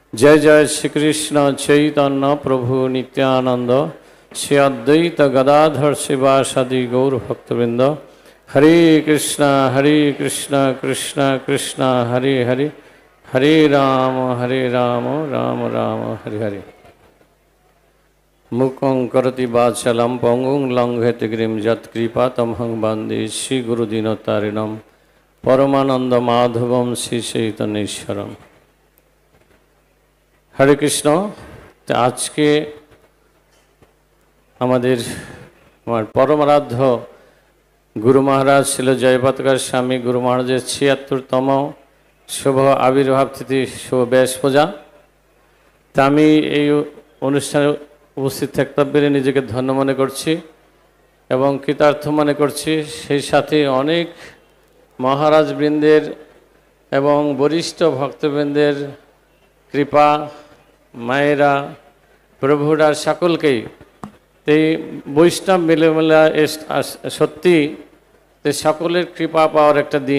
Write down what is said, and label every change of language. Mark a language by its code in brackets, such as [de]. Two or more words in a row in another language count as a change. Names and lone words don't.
[bn] জয় জয় শ্রী কৃষ্ণ চৈতন্য প্রভু নিত্যানন্দ শ্রী অদ্বৈত গদাধর শ্রীবাসাদি গৌর ভক্তবৃন্দ। [sa] हरे कृष्ण कृष्ण कृष्ण हरे हरे, हरे राम राम राम हरे हरे। मुखं करोति वाचालं पंगुं लंघयते गिरिं यत्कृपातमहं वन्दे श्रीगुरुदीनतारिणं परमानंद माधवं श्री चैतन्येश्वरम। [hi] हरे कृष्ण। तो आज के हमारे परम आराध्य गुरु महाराज शिल जयपाताकार स्वामी गुरु [bn] মহারাজের ৭৬তম শুভ আবির্ভাব তিথি শুভ ব্যাস পূজা। তা আমি এই অনুষ্ঠানে উপস্থিত থাকতে পেরে নিজেকে ধন্য মনে করছি এবং কৃতার্থ মনে করছি। সেই সাথে অনেক মহারাজ বৃন্দের এবং বরিষ্ঠ ভক্তবৃন্দের কৃপা মায়েরা প্রভুরা সকলকেই এই বৈষ্ণব মিলেমিলা সত্যি সকলের কৃপা পাওয়ার একটা দিন।